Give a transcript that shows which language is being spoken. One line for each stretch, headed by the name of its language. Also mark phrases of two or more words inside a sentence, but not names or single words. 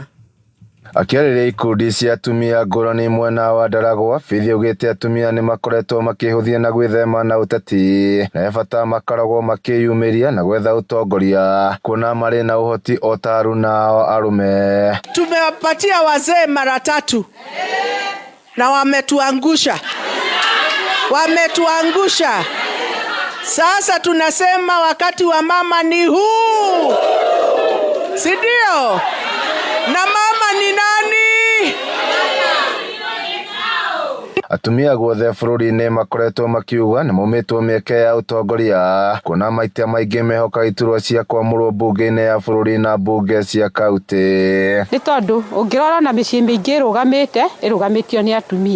Kikuyu: Akĩarĩria ikundi cia atumia ngũrani mwena wa Ndaragwa, Bithi augĩte atumia nĩ makoretwo makĩhũthia na gwĩthema na ũteti na bata makoragwo makĩyumĩria na gwetha ũtongoria kuona marĩ na ũhoti o ta nao arume.
Swahili: Tumewapatia wazee mara 3 na wametuangusha. Sasa tunasema wakati wa mama ni huu, si ndio? Na mama ni nani?
Kikuyu: Atumia guothe bũrũri-inĩ makoretwo makiuga nĩ maumĩtwo mĩeke ya ũtongoria kuona maita maingĩ mehoka iturwa cia kwamũrwo mbunge-inĩ ya bũrũri na mbunge cia kaunti. Nĩ tondũ ũngĩrora na mĩciĩ mĩingĩ ĩrũgamĩtio nĩ atumia.